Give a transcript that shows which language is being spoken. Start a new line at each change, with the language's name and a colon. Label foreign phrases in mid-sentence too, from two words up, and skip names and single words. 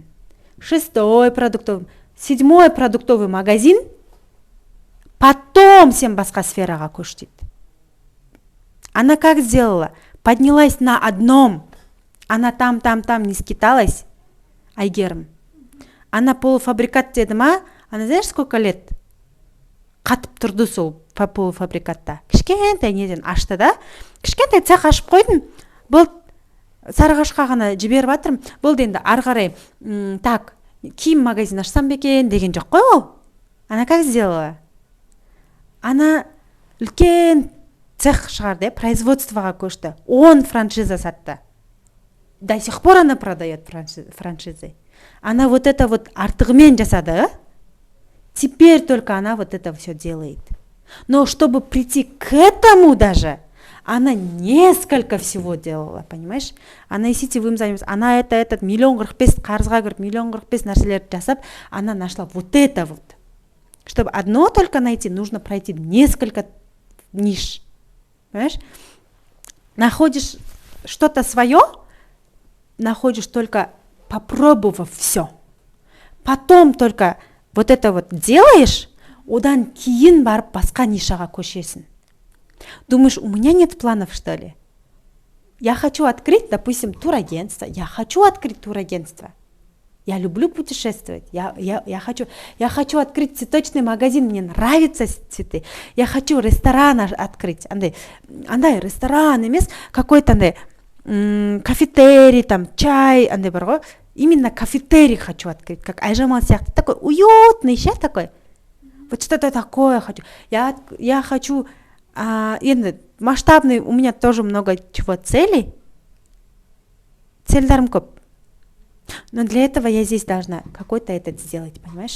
Russian: Шестой продуктовый. Седьмой продуктовый магазин.
Kazakh: Потом сен басқа сфераға көш дейді.
Russian: Она как сделала? Поднялась на одном. Она там не скиталась.
Kazakh: Айгерім. Она полуфабрикат деді ма?
Russian: Она знаешь, сколько лет?
Kazakh: Қатып тұрды сол полуфабрикатта. Кішкентай неден ашты да? Кішкентай цех ашып қойдым. Бұл Сарыағашқа ғана жіберіп жатырмын. Бұл енді ары қарай так, киім магазин ашсам бекен деген жоқ қой ол.
Russian: Она как сделала?
Kazakh: Она үлкен цех шығарды, производствоға көшті. 10 франшиза сатты.
Russian: До сих пор она продает франшизы. Она вот это вот артығымен жасады. Теперь только она вот это все делает. Но чтобы прийти к этому даже, она несколько всего делала, понимаешь? Она есетевым займется. Она этот 1,45
Kazakh: қарызға кіріп, 1,45 нәрселерді жасап,
Russian: она нашла вот это вот. Чтобы одно только найти, нужно пройти несколько ниш. Понимаешь? Находишь что-то свое, находишь только попробовав все. Потом только вот это вот делаешь,
Kazakh: одан кейін барып басқа нишаға көшесің.
Russian: Думаешь, у меня нет планов, что ли? Я хочу открыть, допустим, турагентство. Я хочу открыть турагентство. Я люблю путешествовать. Я хочу открыть цветочный магазин. Мне нравятся цветы. Я хочу ресторан открыть.
Kazakh: Андай ресторан емес,
Russian: какой-то кафетерий, там чай,
Kazakh: андай бар ғой.
Russian: Именно кафетерий хочу открыть, как Айжамал сияқты. Такой уютный, сейчас такой. Вот что-то такое хочу. Я хочу масштабный, у меня тоже много чего целей.
Kazakh: Цельдарым көп.
Russian: Но для этого я здесь должна какой-то этот сделать, понимаешь?